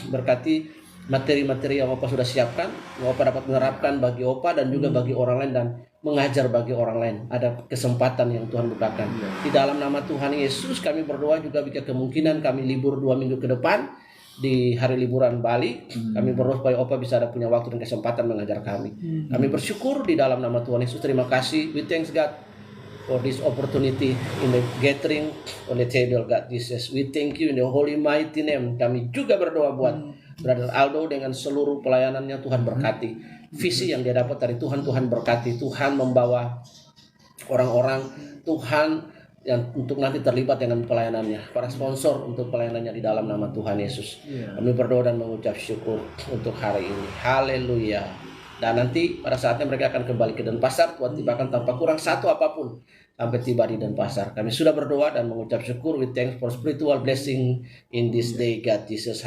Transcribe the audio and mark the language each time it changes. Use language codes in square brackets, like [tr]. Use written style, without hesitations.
[id] Berkati materi-materi yang Opa sudah siapkan, yang Opa dapat menerapkan bagi Opa dan juga bagi orang lain, dan mengajar bagi orang lain. Ada kesempatan yang Tuhan bukakan. Di dalam nama Tuhan Yesus kami berdoa juga, jika kemungkinan kami libur 2 minggu ke depan, di hari liburan Bali. Kami berdoa supaya Opa bisa ada punya waktu dan kesempatan mengajar kami. Kami bersyukur di dalam nama Tuhan Yesus. Terima kasih. [en] We thanks God for this opportunity in the gathering on the table, God Jesus. We thank you in the holy mighty name. [id] Kami juga berdoa buat Brother Aldo dengan seluruh pelayanannya. Tuhan berkati. Visi yang dia dapat dari Tuhan, Tuhan berkati. Tuhan membawa orang-orang Tuhan yang untuk nanti terlibat dengan pelayanannya. Para sponsor untuk pelayanannya di dalam nama Tuhan Yesus. Kami berdoa dan mengucap syukur untuk hari ini. Haleluya. Dan nanti pada saatnya mereka akan kembali ke Denpasar. Tuhan tibakan tanpa kurang satu apapun sampai tiba di Denpasar. Kami sudah berdoa dan mengucap syukur. [en] We thanks for spiritual blessing in this day, God Jesus.